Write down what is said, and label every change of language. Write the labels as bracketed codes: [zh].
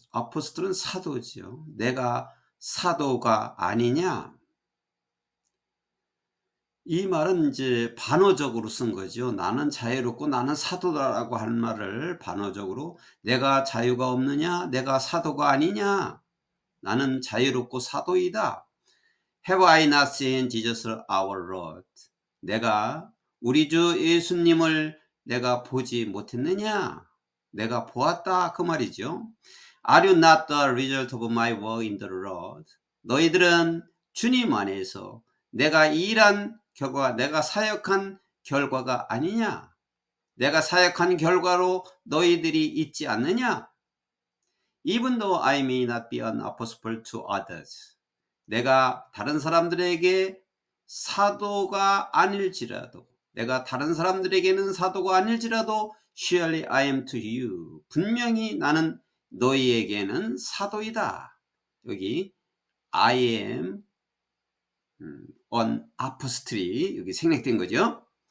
[ko] 아포스톨은 사도지요. 내가 사도가 아니냐? 이 말은 이제 반어적으로 쓴 거죠. 나는 자유롭고 나는 사도다라고 할 말을 반어적으로 내가 자유가 없느냐? 내가 사도가 아니냐? 나는 자유롭고 사도이다. [en] Have I not seen Jesus our Lord? [ko] 내가 우리 주 예수님을 내가 보지 못했느냐? 내가 보았다 그 말이죠. [en] Are you not the result of my work in the Lord? [ko] 너희들은 주님 안에서 내가 일한 결과, 내가 사역한 결과가 아니냐? 내가 사역한 결과로 너희들이 있지 않느냐? [en] Even though I may not be an apostle to others. [ko] 내가 다른 사람들에게 사도가 아닐지라도, 내가 다른 사람들에게는 사도가 아닐지라도, [en] surely I am to you. [ko] 분명히 나는 너희에게는 사도이다. 여기 [en] I am on apostol [ko] 이 여기 생략된 거죠.